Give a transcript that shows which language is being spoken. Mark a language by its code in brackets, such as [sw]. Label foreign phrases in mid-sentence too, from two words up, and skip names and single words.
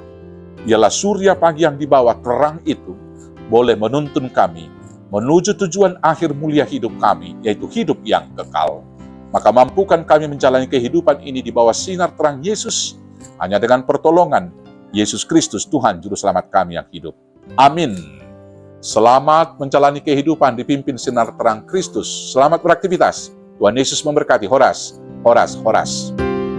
[id] Dialah surya pagi yang dibawa terang itu boleh menuntun kami menuju tujuan akhir mulia hidup kami, yaitu hidup yang kekal. Maka mampukan kami menjalani kehidupan ini di bawah sinar terang Yesus, hanya dengan pertolongan Yesus Kristus, Tuhan Juru Selamat kami yang hidup. Amin. Selamat menjalani kehidupan dipimpin sinar terang Kristus. Selamat beraktivitas. Tuhan Yesus memberkati. [bbc] Horas, horas, horas.